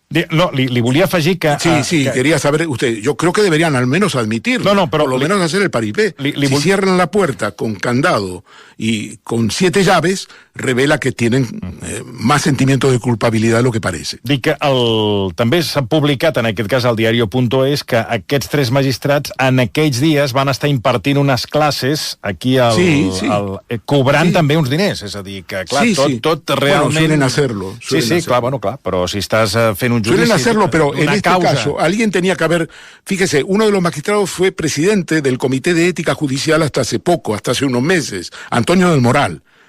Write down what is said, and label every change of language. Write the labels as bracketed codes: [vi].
[ca] No, li volia afegir que... [es] Sí, quería saber usted. Yo creo que deberían al menos admitirlo. No, pero... Por lo menos hacer el paripé. Si cierran la puerta con candado y con 7 llaves, revela que tienen más sentimiento de culpabilidad de lo que parece. [ca] Dic que també s'ha publicat, en aquest cas al diario.es, que aquests 3 magistrats en aquells dies van estar impartint unes classes aquí cobrant també uns diners. És a dir, que clar, tot realment... [es] Bueno, suelen hacerlo. [ca] Clar, però si estàs fent un judici... [es] Suelen hacerlo, pero en este [ca] causa... [es] caso alguien tenía que haber... Fíjese, uno de los magistrados fue presidente del Comité de Ética Judicial hasta hace unos meses, Antonio del Moral.